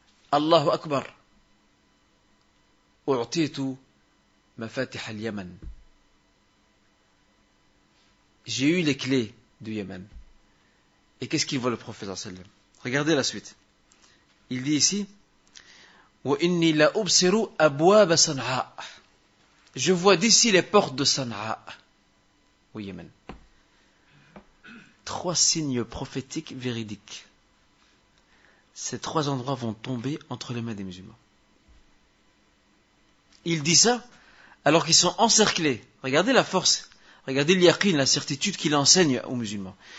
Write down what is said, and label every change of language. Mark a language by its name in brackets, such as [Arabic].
[Arabic] Allahu Akbar. U'titu mafatih al-Yaman. [French] J'ai eu les clés du Yémen. Et qu'est-ce qu'il voit le prophète sallallahu alayhi wa sallam? Regardez la suite. Il dit ici [Arabic] وَإِنِّي لَأُبْصِرُ أَبْوَابَ صَنْعَاء. [French] Je vois d'ici les portes de San'a au Yémen. 3 signes prophétiques véridiques. Ces 3 endroits vont tomber entre les mains des musulmans. Il dit ça alors qu'ils sont encerclés. Regardez la force, regardez l'yaqin, la certitude qu'il enseigne aux musulmans.